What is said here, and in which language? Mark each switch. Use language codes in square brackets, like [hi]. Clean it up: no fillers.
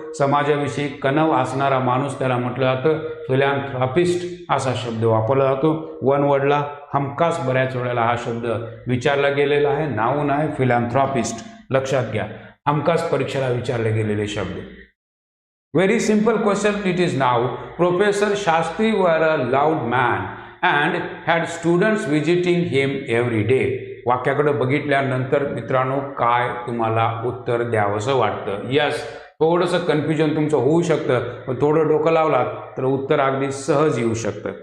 [mr] समाजाविषयी कणव असणारा माणूस त्याला म्हटलं जातं फिलॅन्थ्रॉपिस्ट असा शब्द वापरला जातो. वन वर्डला हमखास बऱ्याच वेळेला हा शब्द विचारला गेलेला आहे. नाऊन आहे फिलॅन्थ्रॉपिस्ट, लक्षात घ्या. हमखास परीक्षेला विचारले गेलेले शब्द. [en] Very simple question it is now. Professor Shastri were a loud man and had students visiting him every day. [mr] वाक्याकडे बघितल्यानंतर मित्रांनो काय तुम्हाला उत्तर द्यावंसं वाटतं? यस, थोडंसं कन्फ्युजन तुमचं होऊ शकतं, पण थोडं डोकं लावलात तर उत्तर अगदी सहज येऊ शकतं.